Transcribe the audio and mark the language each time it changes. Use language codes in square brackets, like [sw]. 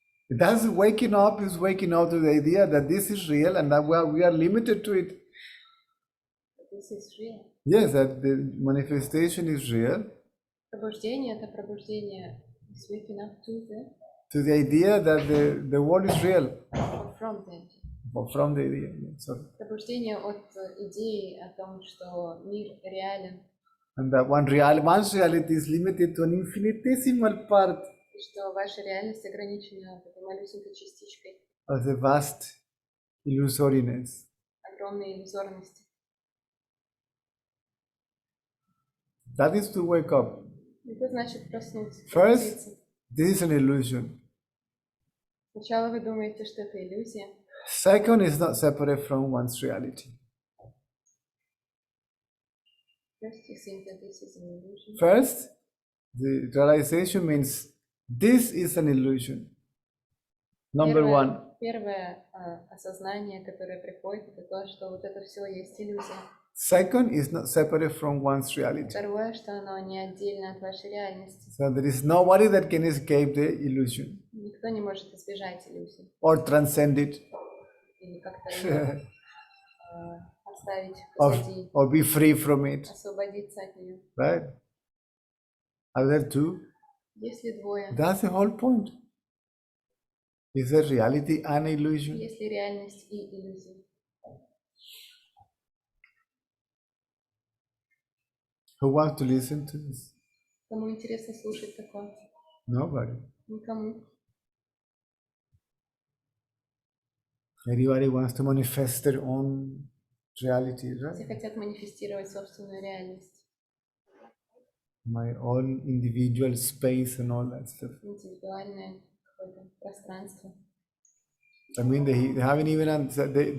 [en] That's waking up is waking up to the idea that this is real and that we are limited to it. This is real. Yes, that the manifestation is real. [ru] Пробуждение — это пробуждение [en] is waking up To the idea that the world is real. or from the idea. From the idea. Sorry. [ru] Пробуждение от идеи о том, что мир реален, [en] And that one's reality is limited to an infinitesimal part [ru] и что ваша реальность ограничена этой малюсенькой частичкой [en] of the vast illusoriness. [ru] огромной иллюзорности. [en] That is to wake up. [ru] Это значит проснуться. [en] First, [ru] пробудиться. [en] this is an illusion. [ru] Сначала вы думаете, что это иллюзия. [en] Second, is not separate from one's reality. First, you think that this is an illusion. First, the realization means this is an illusion. Number one. [ru] Первое осознание, которое приходит, это то, что вот это все есть иллюзия. [en] Second, is not separate from one's reality. [ru] Второе, что оно не отдельно от вашей реальности. [en] So there is nobody that can escape the illusion [ru] Никто не может избежать иллюзий [en] or transcend it [ru] или как-то ее оставить позади, [en] or be free from it. [ru] освободиться от нее. [en] Right? Are there two? [ru] Если двое, [en] That's the whole point. Is there reality and illusion? [ru] если реальность и иллюзия. [en] Who wants to listen to this? [ru] Кому интересно слушать такое? [en] Nobody. [ru] Никому. [en] Everybody wants to manifest their own reality, [ru] Все [en] right? [ru] хотят манифестировать собственную реальность, [en] My own individual space and all that stuff. [ru] индивидуальное какое-то пространство. [en] I mean, they haven't even answered.